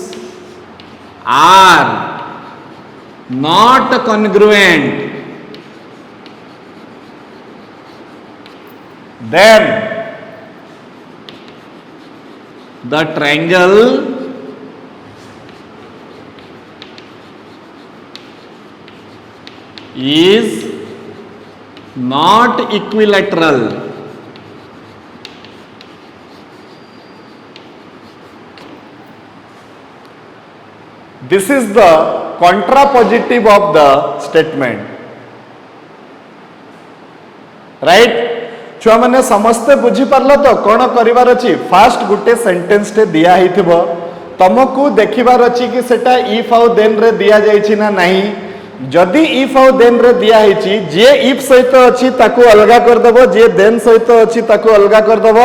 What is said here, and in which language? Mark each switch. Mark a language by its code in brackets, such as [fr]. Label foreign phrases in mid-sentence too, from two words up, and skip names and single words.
[en] are not congruent, then the triangle is not equilateral. This is the contrapositive of the statement. Right? [or] ଛୁଆ ମାନେ ସମସ୍ତେ ବୁଝି ପାରିଲ ତ କଣ କରିବାର ଅଛି? ଫାଷ୍ଟ ଗୋଟେ ସେଣ୍ଟେନ୍ସ ଟେ ଦିଆ ହୋଇଥିବ, ତମକୁ ଦେଖିବାର ଅଛି କି ସେଟା ଇଫ ଆଉ ଦେନ ରେ ଦିଆ ଯାଇ ଛି ନା ନାହିଁ. ଯଦି ଇଫ ଆଉ ଦେନ ରେ ଦିଆ ହୋଇଛି, ଯେ ଇଫ ସହିତ ଅଛି ତାକୁ ଅଲଗା କର ଦେବ, ଯେ ଦେନ ସହିତ ଅଛି ତାକୁ ଅଲଗା କର ଦେବ.